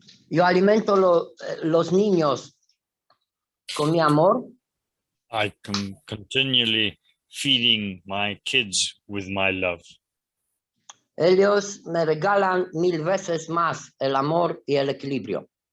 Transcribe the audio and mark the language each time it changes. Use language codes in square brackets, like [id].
[es] Yo alimento los niños con mi amor. [en] I am continually feeding my kids with my love. [es] Ellos me regalan 1000 veces más el amor y el equilibrio.